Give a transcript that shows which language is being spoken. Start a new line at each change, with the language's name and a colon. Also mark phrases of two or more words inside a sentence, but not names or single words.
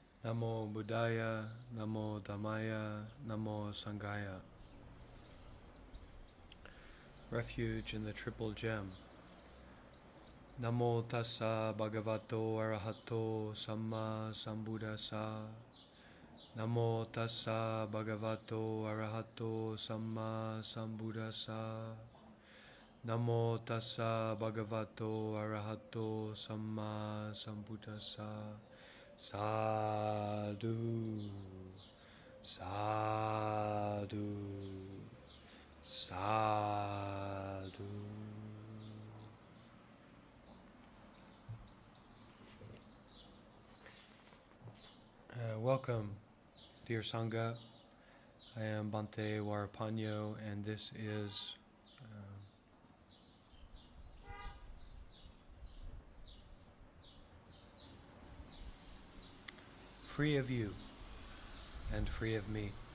Pali: Namo Buddhaya, Namo Dhammaya, Namo Sanghaya.
English: Refuge in the Triple Gem.
Pali: Namo Tassa Bhagavato Arahato Samma Sambuddhassa. Namo Tassa Bhagavato Arahato Samma Sambuddhassa. Namo Tassa Bhagavato Arahato Samma Sambuddhassa. Sadhu, sadhu, sadhu.
English: Welcome, dear Sangha. I am Bhante Warapanyo, and this is Free of You and Free of Me.